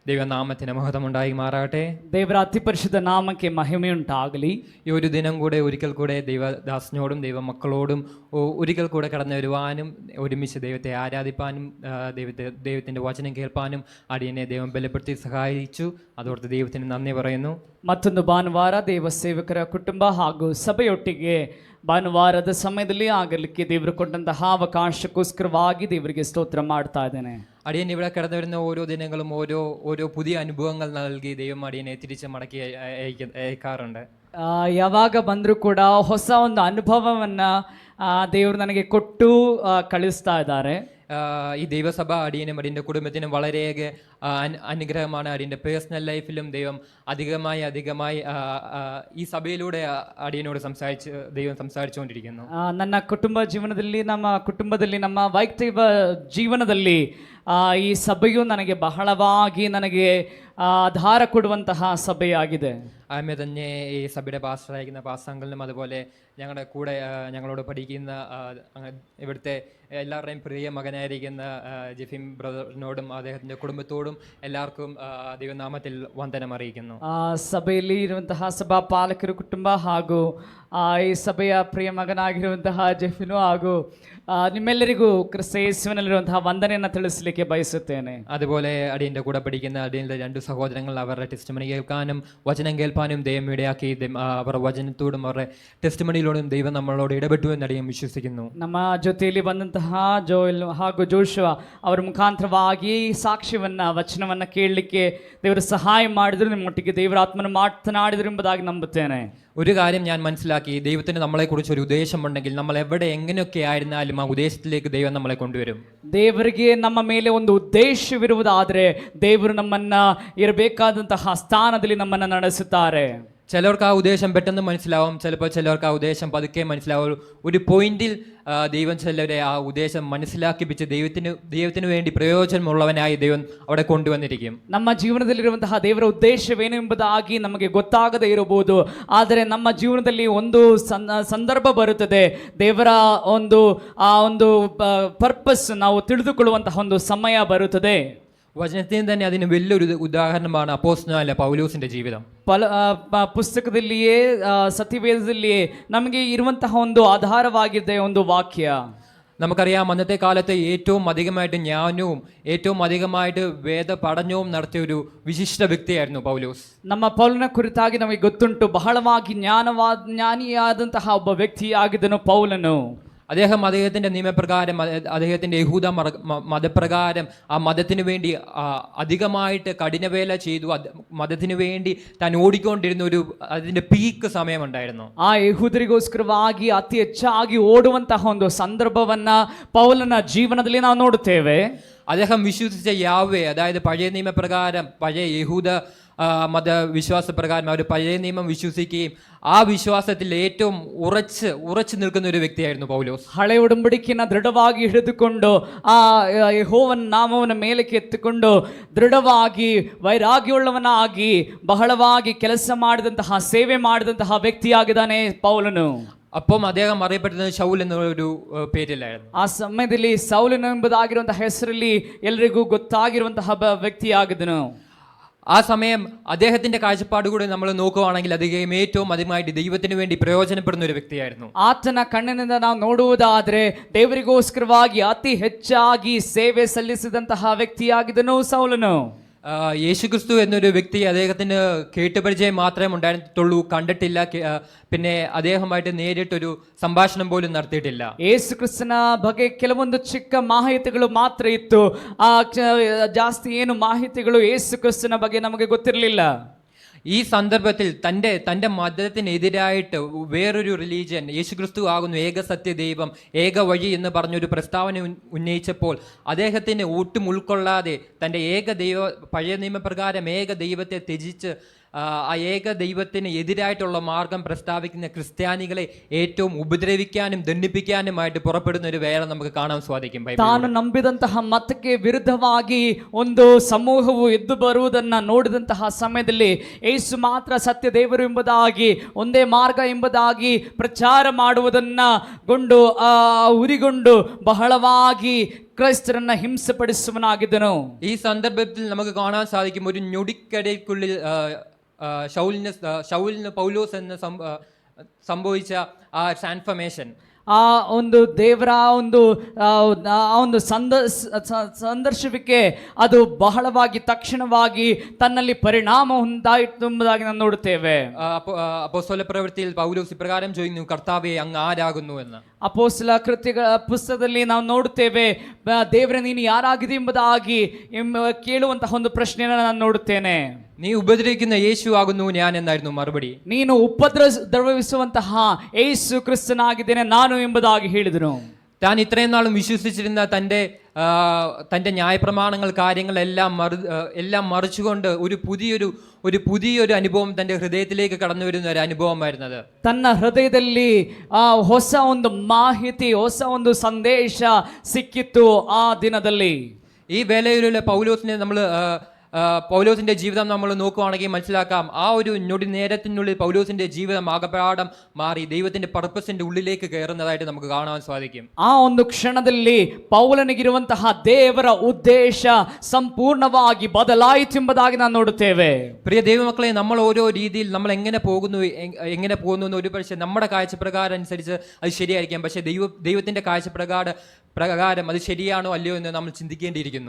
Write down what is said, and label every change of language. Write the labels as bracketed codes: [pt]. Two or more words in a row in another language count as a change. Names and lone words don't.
[ml] ദൈവനാമത്തിന് മഹത്വമുണ്ടായി മാറാകട്ടെ. [kn] ದೇವರ ಅತಿ ಪರಿಶುದ್ಧ ನಾಮಕ್ಕೆ ಮಹಿಮೆಯುಂಟಾಗಲಿ. [ml] ഈ ഒരു ദിനം കൂടെ ഒരിക്കൽ കൂടെ ദൈവദാസനോടും ദൈവമക്കളോടും ഒരിക്കൽ കൂടെ കടന്നു വരുവാനും ഒരുമിച്ച് ദൈവത്തെ ആരാധിപ്പാനും ദൈവത്തിൻ്റെ വചനം കേൾപ്പാനും അടിയനെ ദൈവം ബലപ്പെടുത്തി സഹായിച്ചു. അതോർത്ത് ദൈവത്തിന് നന്ദി പറയുന്നു. [kn] ಮತ್ತೊಂದು ಭಾನುವಾರ ದೇವ ಸೇವಕರ ಕುಟುಂಬ ಹಾಗೂ ಸಭೆಯೊಟ್ಟಿಗೆ ಭಾನುವಾರದ ಸಮಯದಲ್ಲಿ ಆಗಲಿಕ್ಕೆ ದೇವರು ಕೊಟ್ಟಂತಹ ಅವಕಾಶಕ್ಕೋಸ್ಕರವಾಗಿ ದೇವರಿಗೆ ಸ್ತೋತ್ರ ಮಾಡ್ತಾ ಇದ್ದೇನೆ. [ml] അടിയൻ ഇവിടെ കടന്നു വരുന്ന ഓരോ ദിനങ്ങളും ഓരോ പുതിയ അനുഭവങ്ങൾ നൽകി ദൈവം അടിയനെ തിരിച്ച് മടക്കി അയക്കാറുണ്ട്. [kn] ಯಾವಾಗ ಬಂದರೂ ಕೂಡ ಹೊಸ ಒಂದು ಅನುಭವವನ್ನ ದೇವರು ನನಗೆ ಕೊಟ್ಟು ಕಳಿಸ್ತಾ ಇದ್ದಾರೆ. [ml] ഈ ദൈവസഭ അടിയനും അടിയൻ്റെ കുടുംബത്തിനും വളരെയേറെ അനുഗ്രഹമാണ്. അടിയൻ്റെ [en] personal life-ilum [ml] ദൈവം അധികമായി ഈ സഭയിലൂടെ അടിയനോട് ദൈവം സംസാരിച്ചുകൊണ്ടിരിക്കുന്നു. [kn] ನನ್ನ ಕುಟುಂಬದಲ್ಲಿ ನಮ್ಮ ವೈಯಕ್ತಿಕ ಜೀವನದಲ್ಲಿ ಈ ಸಭೆಯು ನನಗೆ ಬಹಳವಾಗಿ ನನಗೆ ಆಧಾರ ಕೊಡುವಂತಹ ಸಭೆಯಾಗಿದೆ. [ml] ആമേ തന്നെ. ഈ സഭയുടെ പാസ്റ്ററായിരിക്കുന്ന പാസ്റ്ററിനും അതുപോലെ ഞങ്ങളുടെ കൂടെ ഞങ്ങളോട് പഠിക്കുന്ന ഇവിടുത്തെ എല്ലാവരുടെയും പ്രിയ മകനായിരിക്കുന്ന ജെഫിം ബ്രദറിനോടും അദ്ദേഹത്തിൻ്റെ കുടുംബത്തോടും എല്ലാവർക്കും ദൈവനാമത്തിൽ വന്ദനം അറിയിക്കുന്നു. [kn] ಸಭೆಯಲ್ಲಿ ಇರುವಂತಹ ಸಭಾ ಪಾಲಕರು ಕುಟುಂಬ ಹಾಗೂ ಈ ಸಭೆಯ ಪ್ರಿಯ ಮಗನಾಗಿರುವಂತಹ ಜೆಫಿನು ಹಾಗೂ ನಿಮ್ಮೆಲ್ಲರಿಗೂ ಕ್ರಿಸ್ತ ಯೇಸುವಿನಲ್ಲಿರುವಂತಹ ವಂದನೆಯನ್ನು ತಿಳಿಸಲಿಕ್ಕೆ ಬಯಸುತ್ತೇನೆ. [ml] അതുപോലെ അടിയൻ്റെ കൂടെ പഠിക്കുന്ന അടിയൻ്റെ രണ്ട് സഹോദരങ്ങൾ അവരുടെ ടെസ്റ്റിമണി കേൾക്കാനും വചനം കേൾപ്പാനും ദൈവം ഇടയാക്കി അവരുടെ വചനത്തോടും അവരുടെ ടെസ്റ്റിമണിയിലൂടെയും ദൈവം നമ്മളോട് ഇടപെട്ടു എന്ന് അടിയൻ വിശ്വസിക്കുന്നു. [kn] ನಮ್ಮ ಜೊತೆಯಲ್ಲಿ ಬಂದಂತಹ ಜೋಯಲ್ ಹಾಗೂ ಜೋಶುವ ಅವರ ಮುಖಾಂತರವಾಗಿ ಸಾಕ್ಷ್ಯವನ್ನ ವಚನವನ್ನ ಕೇಳಲಿಕ್ಕೆ ದೇವರು ಸಹಾಯ ಮಾಡಿದ್ರು, ನಿಮ್ಮೊಟ್ಟಿಗೆ ದೇವರ ಆತ್ಮನ ಮಾತನಾಡಿದ್ರು ಎಂಬುದಾಗಿ ನಂಬುತ್ತೇನೆ. [ml] ഒരു കാര്യം ഞാൻ മനസ്സിലാക്കി, ദൈവത്തിന് നമ്മളെക്കുറിച്ച് ഒരു ഉദ്ദേശമുണ്ടെങ്കിൽ നമ്മൾ എവിടെ എങ്ങനെയൊക്കെ ആയിരുന്നാലും ആ ഉദ്ദേശത്തിലേക്ക് ദൈവം നമ്മളെ കൊണ്ടുവരും. [kn] ದೇವರಿಗೆ ನಮ್ಮ ಮೇಲೆ ಒಂದು ಉದ್ದೇಶವಿರುವುದಾದರೆ ದೇವರು ನಮ್ಮನ್ನ ಇರಬೇಕಾದಂತಹ ಸ್ಥಾನದಲ್ಲಿ ನಮ್ಮನ್ನ ನಡೆಸುತ್ತಾರೆ. [ml] ചിലർക്ക് ആ ഉദ്ദേശം പെട്ടെന്ന് മനസ്സിലാവും, ചിലപ്പോൾ ചിലർക്ക് ആ ഉദ്ദേശം പതുക്കെ മനസ്സിലാവും. ഒരു പോയിന്റിൽ ദൈവം ചിലരെ ആ ഉദ്ദേശം മനസ്സിലാക്കിപ്പിച്ച് ദൈവത്തിന് വേണ്ടി പ്രയോജനമുള്ളവനായി ദൈവം അവിടെ കൊണ്ടുവന്നിരിക്കും. [kn] ನಮ್ಮ ಜೀವನದಲ್ಲಿರುವಂತಹ ದೇವರ ಉದ್ದೇಶವೇನು ಎಂಬುದಾಗಿ ನಮಗೆ ಗೊತ್ತಾಗದೇ ಇರಬಹುದು, ಆದರೆ ನಮ್ಮ ಜೀವನದಲ್ಲಿ ಒಂದು ಸಂದರ್ಭ ಬರುತ್ತದೆ, ದೇವರ ಒಂದು ಪರ್ಪಸ್ ನಾವು ತಿಳಿದುಕೊಳ್ಳುವಂತಹ ಒಂದು ಸಮಯ ಬರುತ್ತದೆ. [ml] വചനത്തിന് തന്നെ അതിന് വലിയൊരു ഉദാഹരണമാണ് അപ്പോസ്തലനായ പൗലോസിന്റെ ജീവിതം. [kn] ಪುಸ್ತಕದಲ್ಲಿಯೇ ಸತ್ಯವೇದದಲ್ಲಿಯೇ ನಮಗೆ ಇರುವಂತಹ ಒಂದು ಆಧಾರವಾಗಿದೆ ಒಂದು ವಾಕ್ಯ. [ml] നമുക്കറിയാം, അന്നത്തെ കാലത്ത് ഏറ്റവും അധികമായിട്ട് ജ്ഞാനവും ഏറ്റവും അധികമായിട്ട് വേദ പഠനവും നടത്തിയ ഒരു വിശിഷ്ട വ്യക്തിയായിരുന്നു പൗലോസ്. [kn] ನಮ್ಮ ಪೌಲನ ಕುರಿತಾಗಿ ನಮಗೆ ಗೊತ್ತುಂಟು, ಬಹಳವಾಗಿ ಜ್ಞಾನಿಯಾದಂತಹ ಒಬ್ಬ ವ್ಯಕ್ತಿಯಾಗಿದ್ದನು ಪೌಲನು. [ml] അദ്ദേഹത്തിന്റെ നിയമപ്രകാരം, അദ്ദേഹത്തിന്റെ യഹൂദ മതപ്രകാരം ആ മതത്തിനു വേണ്ടി അധികമായിട്ട് കഠിനവേല ചെയ്തു. മതത്തിനു വേണ്ടി താൻ ഓടിക്കൊണ്ടിരുന്ന അതിന്റെ പീക്ക് സമയമുണ്ടായിരുന്നു. [kn] ಆ ಯಹೂದರಿಗೋಸ್ಕರವಾಗಿ ಅತಿ ಹೆಚ್ಚಾಗಿ ಓಡುವಂತಹ ಒಂದು ಸಂದರ್ಭವನ್ನ ಪೌಲನ ಜೀವನದಲ್ಲಿ ನಾವು ನೋಡುತ್ತೇವೆ. [ml] അദ്ദേഹം വിശ്വസിച്ച യാഹ്വേ, അതായത് പഴയ നിയമപ്രകാരം പഴയ യഹൂദ മതവിശ്വാസപ്രകാരം അവർ പഴയ നിയമം വിശ്വസിക്കുകയും ആ വിശ്വാസത്തിൽ ഏറ്റവും ഉറച്ചു നിൽക്കുന്ന ഒരു വ്യക്തിയായിരുന്നു പൗലോസ്. [kn] ಹಳೆ ಒಡಂಬಡಿಕೆಯನ್ನು ದೃಢವಾಗಿ ಹಿಡಿದುಕೊಂಡು ಆ ಯೆಹೋವನ ನಾಮವನ್ನು ಮೇಲಕ್ಕೆ ಎತ್ತಿಕೊಂಡು ದೃಢವಾಗಿ ವೈರಾಗ್ಯವುಳ್ಳವನಾಗಿ ಬಹಳವಾಗಿ ಕೆಲಸ ಮಾಡಿದಂತಹ ಸೇವೆ ಮಾಡಿದಂತಹ ವ್ಯಕ್ತಿಯಾಗಿದ್ದಾನೆ ಪೌಲನು. [ml] അപ്പം അദ്ദേഹം അറിയപ്പെടുന്നത് ശൗൽ എന്നൊരു പേരിലായിരുന്നു. [kn] ಆ ಸಮಯದಲ್ಲಿ ಸೌಲನು ಎಂಬುದಾಗಿರುವಂತಹ ಹೆಸರಲ್ಲಿ ಎಲ್ಲರಿಗೂ ಗೊತ್ತಾಗಿರುವಂತಹ ವ್ಯಕ್ತಿಯಾಗಿದ್ದನು. [ml] ആ സമയം അദ്ദേഹത്തിന്റെ കാഴ്ചപ്പാടുകൂടെ നമ്മൾ നോക്കുകയാണെങ്കിൽ അദ്ദേഹം ഏറ്റവും അധികമായിട്ട് ദൈവത്തിന് വേണ്ടി പ്രയോജനപ്പെടുന്ന ഒരു വ്യക്തിയായിരുന്നു. [kn] ಆತನ ಕಣ್ಣಿನಿಂದ ನಾವು ನೋಡುವುದಾದ್ರೆ ದೇವರಿಗೋಸ್ಕರವಾಗಿ ಅತಿ ಹೆಚ್ಚಾಗಿ ಸೇವೆ ಸಲ್ಲಿಸಿದಂತಹ ವ್ಯಕ್ತಿಯಾಗಿದ್ದನು ಸೌಲನು. [ml] യേശുക്രിസ്തു എന്നൊരു വ്യക്തി അദ്ദേഹത്തിന് കേട്ടുപരിചയം മാത്രമേ ഉണ്ടായിട്ടുള്ളൂ, കണ്ടിട്ടില്ല. പിന്നെ അദ്ദേഹമായിട്ട് നേരിട്ടൊരു സംഭാഷണം പോലും നടത്തിയിട്ടില്ല. [kn] ಯೇಸು ಕ್ರಿಸ್ತನ ಬಗ್ಗೆ ಕೆಲವೊಂದು ಚಿಕ್ಕ ಮಾಹಿತಿಗಳು ಮಾತ್ರ ಇತ್ತು, ಜಾಸ್ತಿ ಏನು ಮಾಹಿತಿಗಳು ಯೇಸು ಕ್ರಿಸ್ತನ ಬಗ್ಗೆ ನಮಗೆ ಗೊತ್ತಿರಲಿಲ್ಲ. [ml] ഈ സന്ദർഭത്തിൽ തൻ്റെ മതത്തിനെതിരായിട്ട് വേറൊരു റിലീജിയൻ, യേശുക്രിസ്തു ആകുന്നു ഏക സത്യ ദൈവം, ഏക വഴി എന്ന് പറഞ്ഞൊരു പ്രസ്താവന ഉന്നയിച്ചപ്പോൾ അദ്ദേഹത്തിന് ഒട്ടും ഉൾക്കൊള്ളാതെ തൻ്റെ പഴയ നിയമപ്രകാരം ഏക ദൈവത്തെ ത്യജിച്ച് ആ ഏക ദൈവത്തിന് എതിരായിട്ടുള്ള മാർഗം പ്രസ്താവിക്കുന്ന ക്രിസ്ത്യാനികളെ ഏറ്റവും ഉപദ്രവിക്കാനും ദണ്ഡിപ്പിക്കാനുമായിട്ട് പുറപ്പെടുന്ന ഒരു വേല നമുക്ക് കാണാൻ സാധിക്കും. [kn] ತಾನು ನಂಬಿದಂತಹ ಮತಕ್ಕೆ ವಿರುದ್ಧವಾಗಿ ಒಂದು ಸಮೂಹವು ಎದ್ದು ಬರುವುದನ್ನ ನೋಡಿದಂತಹ ಸಮಯದಲ್ಲಿ ಯೇಸು ಮಾತ್ರ ಸತ್ಯ ದೇವರು ಎಂಬುದಾಗಿ, ಒಂದೇ ಮಾರ್ಗ ಎಂಬುದಾಗಿ ಪ್ರಚಾರ ಮಾಡುವುದನ್ನ ಉರಿಗೊಂಡು ಬಹಳವಾಗಿ ಕ್ರೈಸ್ತರನ್ನ ಹಿಂಸೆಪಡಿಸುವನಾಗಿದ್ದನು. [ml] ഈ സന്ദർഭത്തിൽ നമുക്ക് കാണാൻ സാധിക്കും ഒരു ഞൊടിക്കടയ്ക്കുള്ളിൽ ശൗലിന് പൗലോസ് എന്ന് സംഭവിച്ച ആ ട്രാൻസ്ഫർമേഷൻ, [kn] ಆ ಒಂದು ದೇವರ ಒಂದು ಸಂದರ್ಶನಕ್ಕೆ ಅದು ಬಹಳವಾಗಿ ತಕ್ಷಣವಾಗಿ ತನ್ನಲ್ಲಿ ಪರಿಣಾಮ ಹೊಂದಾಯಿತು ಎಂಬುದಾಗಿ ನಾವು ನೋಡುತ್ತೇವೆ. [ml] അപ്പോസ്തല പ്രവൃത്തിയിൽ പൗലോസ് ഇപ്രകാരം ചോദിക്കുന്നു, കർത്താവേ അങ്ങ് ആരാകുന്നു എന്ന്. [kn] ಅಪೊಸ್ತಲ ಕೃತ್ಯಗಳ ಪುಸ್ತಕದಲ್ಲಿ ನಾವು ನೋಡುತ್ತೇವೆ, ದೇವರೇ ನೀನು ಯಾರಾಗಿದೆ ಎಂಬುದಾಗಿ ಕೇಳುವಂತಹ ಒಂದು ಪ್ರಶ್ನೆಯನ್ನು ನಾನು ನೋಡುತ್ತೇನೆ. [ml] നീ ഉപദ്രവിക്കുന്ന യേശു ആകുന്നു ഞാൻ എന്നായിരുന്നു മറുപടി. [kn] ನೀನು ಉಪದ್ರವಿಸುವಂತಹ ಯೇಸು ಕ್ರಿಸ್ತನಾಗಿದ್ದೇನೆ ನಾನು ಎಂಬುದಾಗಿ ಹೇಳಿದನು. [ml] താൻ ഇത്രയും നാളും വിശ്വസിച്ചിരുന്ന തൻ്റെ ന്യായപ്രമാണങ്ങൾ കാര്യങ്ങളെല്ലാം മറിച്ചുകൊണ്ട് ഒരു പുതിയൊരു അനുഭവം തൻ്റെ ഹൃദയത്തിലേക്ക് കടന്നു വരുന്ന ഒരു അനുഭവമായിരുന്നത്. [kn] ತನ್ನ ಹೃದಯದಲ್ಲಿ ಹೊಸ ಒಂದು ಮಾಹಿತಿ, ಹೊಸ ಒಂದು ಸಂದೇಶ ಸಿಕ್ಕಿತ್ತು ಆ ದಿನದಲ್ಲಿ. [ml] ഈ വേലയിലുള്ള പൗലോസിന്റെ ജീവിതം നമ്മൾ നോക്കുകയാണെങ്കിൽ മനസ്സിലാക്കാം, ആ ഒരു ഞൊടി നേരത്തിനുള്ളിൽ പൗലോസിന്റെ ജീവിതം ആകപ്പാടം മാറി ദൈവത്തിന്റെ പർപ്പസിന്റെ ഉള്ളിലേക്ക് കയറുന്നതായിട്ട് നമുക്ക് കാണാൻ സാധിക്കും. [kn] ಆ ಒಂದು ಕ್ಷಣದಲ್ಲಿ ಪೌಲನಿಗಿರುವಂತಹ ದೇವರ ಉದ್ದೇಶ ಸಂಪೂರ್ಣವಾಗಿ ಬದಲಾಯಿತು ಎಂಬುದಾಗಿ ನಾವು ನೋಡುತ್ತೇವೆ. [ml] പ്രിയ ദൈവമക്കളെ, നമ്മൾ ഓരോ രീതിയിൽ നമ്മൾ എങ്ങനെ പോകുന്നു എന്ന് ഒരു പക്ഷേ നമ്മുടെ കാഴ്ചപ്രകാരം അനുസരിച്ച് അത് ശരിയായിരിക്കാം. പക്ഷേ ദൈവത്തിന്റെ കാഴ്ചപ്രകാരം അത് ശരിയാണോ അല്ലയോ എന്ന് നമ്മൾ ചിന്തിക്കേണ്ടിയിരിക്കുന്നു.